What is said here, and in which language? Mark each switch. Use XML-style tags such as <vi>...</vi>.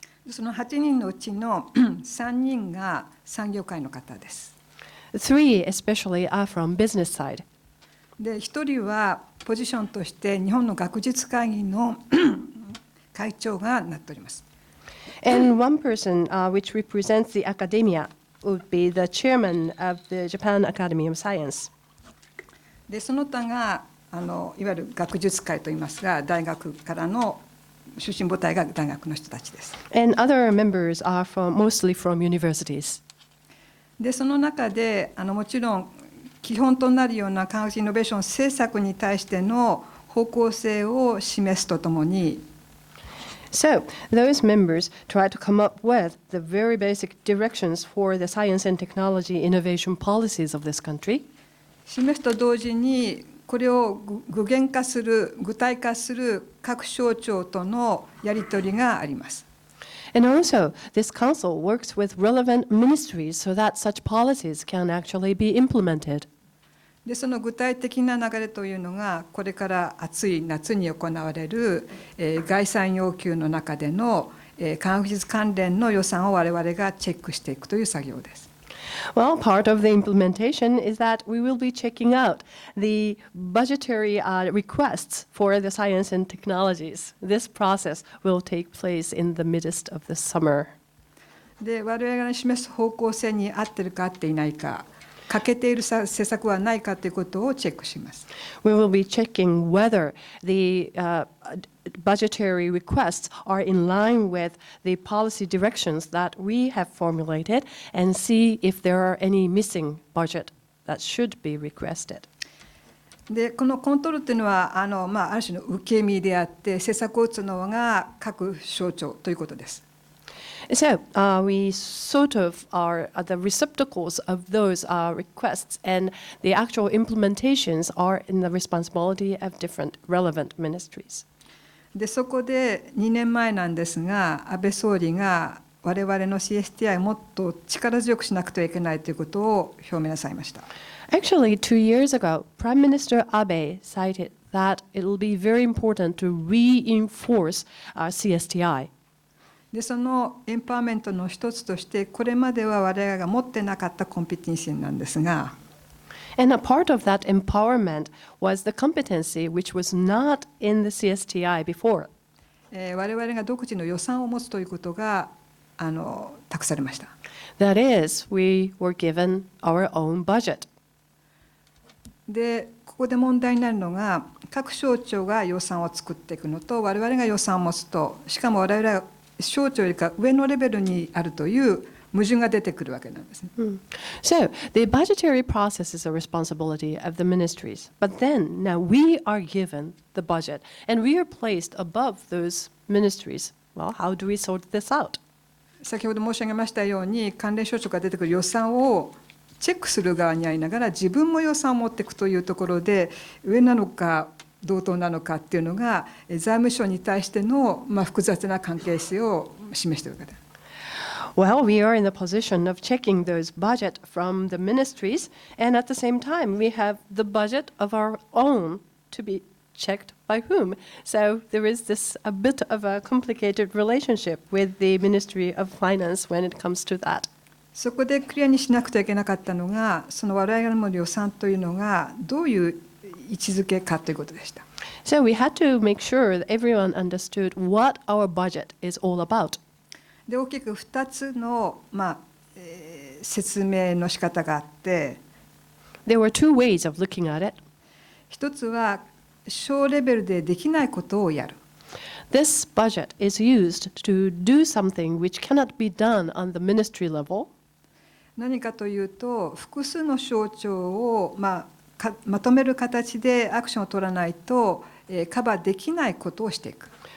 <ja>その8人のうちの3人が産業界の方です。</ja> <en>3 especially are from business side.</en> <ja>で、1人はポジションとして日本の学術会議の会長がなっております。</ja> <en>And one person which represents the academia would be the chairman of the Japan Academy of Science.</en> <ja>で、その他がいわゆる学術会といいますが、大学からの出身母体が大学の人たちです。</ja> <en>And other members are mostly from universities.</en> <ja>で、その中でもちろん基本となるような科学イノベーション政策に対しての方向性を示すとともに、</ja> <en>So, those members try to come up with the very basic directions for the science and technology innovation policies of this country.</en> <ja>示すと同時に、これを具現化する、具体化する各省庁とのやり取りがあります。</ja> <en>And also, this council works with relevant ministries so that such policies can actually be implemented.</en> <ja>でその具体的な流れというのが、これから暑い夏に行われる、概算要求の中での、科学技術関連の予算を我々がチェックしていくという作業です。</ja> <en>Well, part of the implementation is that we will be checking out the budgetary requests for the science and technologies. This process will take place in the midst of the summer.</en> <ja>で我々が示す方向性に合っているか合っていないか、欠けている施策はないかということをチェックします。</ja> <en>We will be checking whether the budgetary requests are in line with the policy directions that we have formulated and see if there are any missing budget that should be requested.</en> <ja>でこのコントロールというのはある種の受け身であって、政策を打つのが各省庁ということです。</ja> <en>So we sort of are the receptacles of those requests, and the actual implementations are in the responsibility of different relevant ministries.</en> <ja>でそこで2年前なんですが、安倍総理が我々の CSTI をもっと力強くしなくてはいけないということを表明なさいました。</ja> <en>Actually, 2 years ago, Prime Minister Abe cited that it will be very important to reinforce CSTI.</en> <ja>でそのエンパワーメントの一つとして、これまでは我々が持ってなかったコンピテンシーなんですが、</ja> <en>And a part of that empowerment was the competency which was not in the CSTI before.</en> <ja>我々が独自の予算を持つということが託されました。</ja> <en>That is, we were given our own budget.</en> <ja>でここで問題になるのが、各省庁が予算を作っていくのと我々が予算を持つと、しかも我々は省庁よりか上のレベルにあるという矛盾が出てくるわけなんですね。</ja> <en>So, the budgetary process is a responsibility of the ministries. But then, now we are given the budget, and we are placed above those ministries. Well, how do we sort this out?</en> <ja>先ほど申し上げましたように、関連省庁が出てくる予算をチェックする側にありながら、自分も予算を持っていくというところで、上なのか同等なのかっていうのが、財務省に対しての複雑な関係性を示しているわけです。</ja> <en>Well, we are in the position of checking those budget from the ministries, and at the same time, we have the budget of our own to be checked by whom. So there is this a bit of a complicated relationship with the Ministry of Finance when it comes to that.</en> <ja>そこでクリアにしなくてはいけなかったのが、その我々の予算というのがどういう位置づけかということでした。</ja> <en>So we had to make sure that everyone understood what our budget is all about.</en> <ja>で大きく2つの、説明の仕方があって、</ja> <en>There were two ways of looking at it.</en> <ja>一つは小レベルでできないことをやる。</ja> <en>This budget is used to do something which cannot be done on the ministry level.</en> <ja>何かというと、複数の省庁を、まとめる形でアクションを取らないと、カバーできないことをしていく。</ja>